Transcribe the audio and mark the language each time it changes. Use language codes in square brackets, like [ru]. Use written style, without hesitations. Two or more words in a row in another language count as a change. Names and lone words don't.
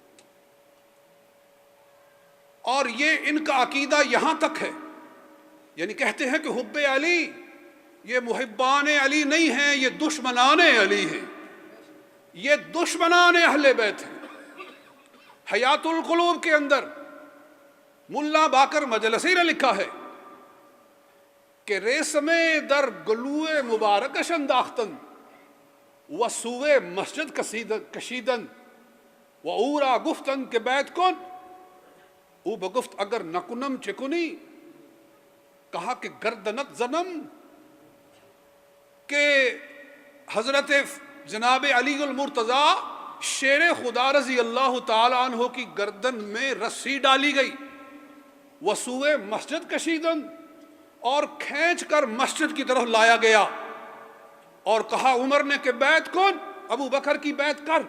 [ur] اور یہ ان کا عقیدہ یہاں تک ہے، یعنی کہتے ہیں کہ حب علی یہ محبان علی نہیں ہیں، یہ دشمنان علی ہیں، یہ دشمنان اہل بیت ہیں. حیات القلوب کے اندر ملا باقر مجلسی نے لکھا ہے کہ [fa] ریسم در گلوئے مبارکش انداختن و سوئے مسجد کشیدن و اورا گفتن کے بیت کن او بگفت اگر نکنم چکنی، [ur] کہا کہ [fa] گردنت زنم، [ur] کہ حضرت جناب علی المرتضی شیر خدا رضی اللہ تعالی عنہ کی گردن میں رسی ڈالی گئی، [fa] وسوئے مسجد کشیدن، [ur] اور کھینچ کر مسجد کی طرف لایا گیا، اور کہا عمر نے کہ [fa] بیعت کن، [ur] ابو بکر کی بیعت کر.